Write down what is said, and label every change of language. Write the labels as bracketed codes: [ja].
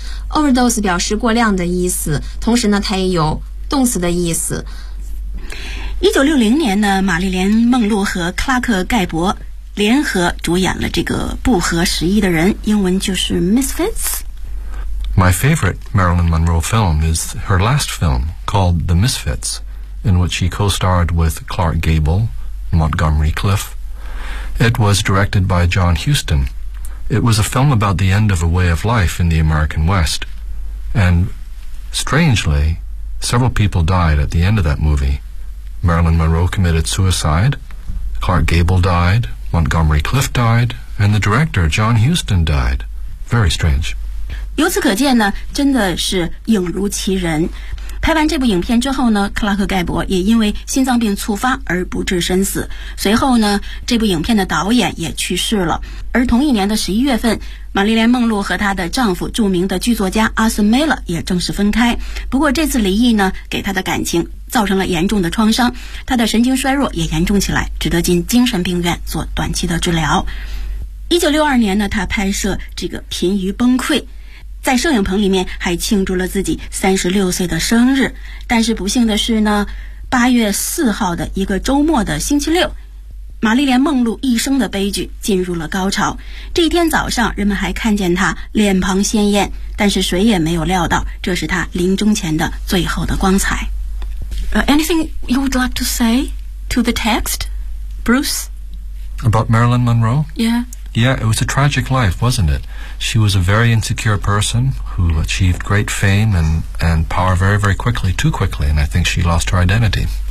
[zh] Overdose 表示过量的意思，同时呢它也有动词的意思。 1960年呢，玛丽莲·梦露和克拉克·盖博联合主演了这个不合时宜的人，英文就是 Misfits。 [en] My favorite Marilyn Monroe film is her last film called The Misfits,in which she co-starred with Clark Gable, Montgomery Clift. It was directed by John Huston. It was a film about the end of a way of life in the American West. And strangely, several people died at the end of that movie. Marilyn Monroe committed suicide, Clark Gable died, Montgomery Clift died, and the director, John Huston, died. Very strange. [zh] 由此可见呢，真的是影如其人。拍完这部影片之后呢，克拉克盖博也因为心脏病猝发而不治身死。随后呢，这部影片的导演也去世了。而同一年的11月份，玛丽莲梦露和她的丈夫著名的剧作家阿斯梅勒也正式分开。不过这次离异呢给她的感情造成了严重的创伤，她的神经衰弱也严重起来，只得进精神病院做短期的治疗。 1962年呢，她拍摄这个濒于崩溃，在摄影棚里面还庆祝了自己36岁的生日。但是不幸的是呢，8月4号的一个周末的星期六，玛丽莲梦露一生的悲剧进入了高潮。这一天早上，人们还看见她脸庞鲜艳，但是谁也没有料到，这是她临终前的最后的光彩。 [en] Anything you would like to say to the text, Bruce? About Marilyn Monroe? Yeah. Yeah, it was a tragic life, wasn't it? She was a very insecure person who achieved great fame and power very, very quickly, too quickly, and I think she lost her identity.